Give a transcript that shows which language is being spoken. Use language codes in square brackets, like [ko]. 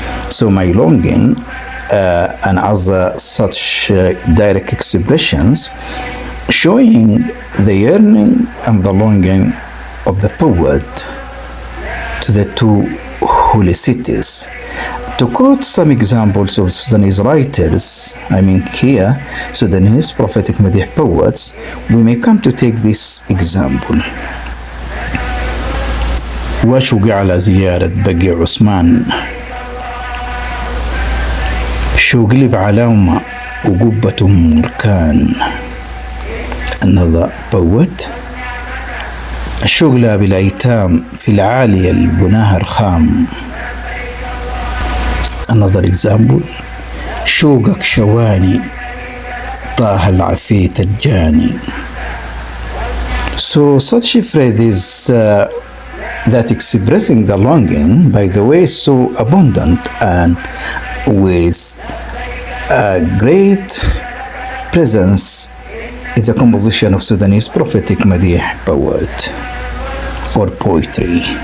[en] So my longing and other such direct expressions showing the yearning and the longing of the poet to the two holy cities. To quote some examples of Sudanese writers, I mean here, Sudanese prophetic Madih poets, we may come to take this example. [ar] وشوقي على زيارة بقي عثمان، شوقي بعلاومة وقبة مركان. [en] Another poet. [ar] الشغلة بالأيتام في العالية البناها رخام. [en] Another example. [ar] شوقك شواني طه العفيت الجاني. [en] So such phrases that expressing the longing, by the way, so abundant and with a great presence in the composition of Sudanese Prophetic Madih poet or poetry.